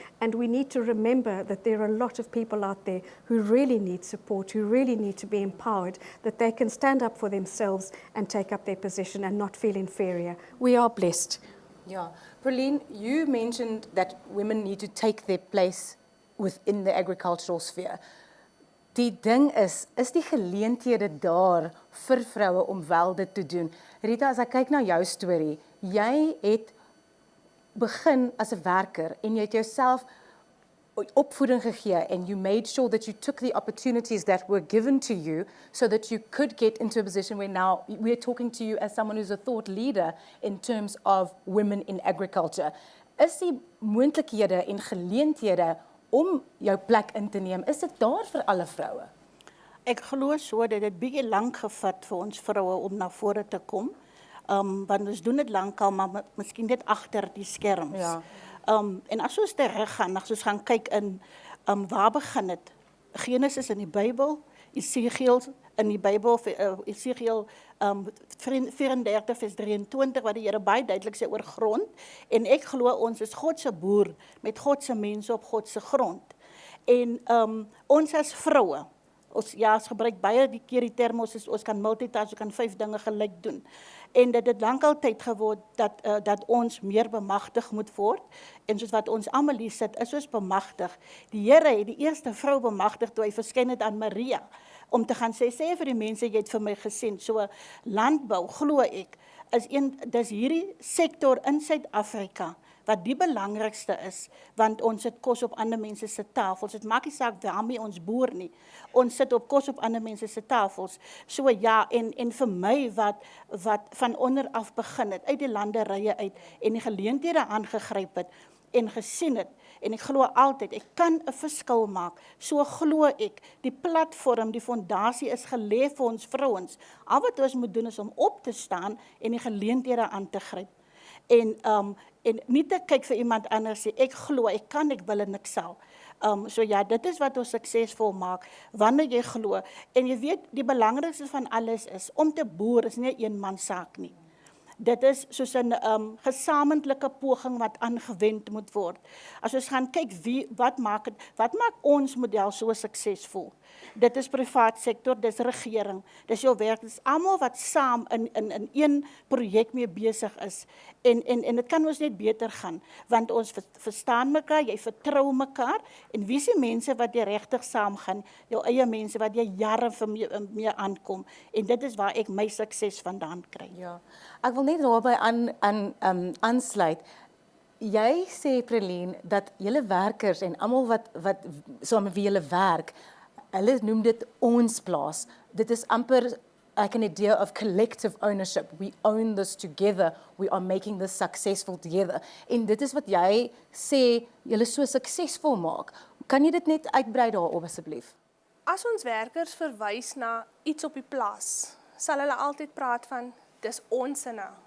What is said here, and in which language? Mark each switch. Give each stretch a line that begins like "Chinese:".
English: And we need to remember that there are a lot of people out there who really need support, who really need to be empowered, that they can stand up for themselves and take up their position and not feel inferior. We are blessed. Yeah. Praline, you mentioned that women need to take their place within the agricultural sphere.
Afrikaans: Die ding is die geleenthede daar vir vroue om wel dit te doen. Rita, as ek kyk na jou storie, jy het begin as 'n werker en jy het jouself opvoeding gegee
English: and you made sure that you took the opportunities that were given to you so that you could get into a position where now we're talking to you as someone who's a thought leader in terms of women in agriculture.
Afrikaans: Is die moontlikhede en geleenthede om jou plek in te neem, is dit daar vir alle vroue? Ek glo so dat dit baie lank gevat vir ons vroue om na vore te kom. Want ons doen dit lankal, maar miskien net agter die skerms. Ja. En as ons terug gaan, as ons gaan kyk in waar begin dit? Genesis in die Bybel, Esegiel in die Bybel, Esegiel 34 vers 23, waar die Here baie duidelik sê oor grond. En ek glo ons is God se boer met God se mense op God se grond. En ons as vroue, ons gebruik baie die keer die term, ons kan multitask, ons kan 5 dinge gelyk doen. En dit het lank al tyd geword dat ons meer bemagtig moet word. En soos wat ons almal hier sit, is ons bemagtig. Die Here het die eerste vrou bemagtig toe hy verskyn het aan Maria, om te gaan sê vir die mense, jy het vir my gesien. So landbou, glo ek, dis hierdie sektor in Suid-Afrika, wat die belangrikste is, want ons sit kos op ander mense se tafels. Dit maak nie saak waarmee ons boer nie. Ons sit op kos op ander mense se tafels. So ja, en vir my wat van onder af begin het, uit die landerye uit, en die geleenthede aangegryp het, en gesien het, en ek glo altyd, ek kan 'n verskil maak. So glo ek, die platform, die fondasie is gelê vir ons vrouens. Al wat ons moet doen is om op te staan en die geleenthede aan te gryp. En nie te kyk vir iemand anders sê, ek glo, ek kan, ek wil en ek sal. So ja, dit is wat ons suksesvol maak, wanneer jy glo. En jy weet, die belangrikste van alles is, om te boer is nie 'n eenman saak nie. Dit is soos 'n gesamentlike poging wat aangewend moet word. As ons gaan kyk wat maak ons model so suksesvol? Dit is privaat sektor, dis regering, dis jou werk, dis almal wat saam in een projek mee besig is. En dit kan ons net beter gaan, want ons verstaan mekaar, jy vertrou mekaar, en wie is die mense wat jy regtig saam gaan? Jou eie mense wat jy jare vir mee aankom. En dit is waar ek my sukses vandaan kry. Ja, ek wil net daarbey aansluit. Jy sê, Prelien, dat julle werkers en almal wat saam met wie julle werk, hulle noem dit ons plaas. Dit is amper
English: like an idea of collective ownership. We own this together. We are making this successful together.
Afrikaans: En dit is wat jy sê, julle so suksesvol maak. Kan jy dit net uitbrei daarop asseblief? As ons werkers verwys na iets op die plaas, sal hulle altyd praat van, dis ons sinne.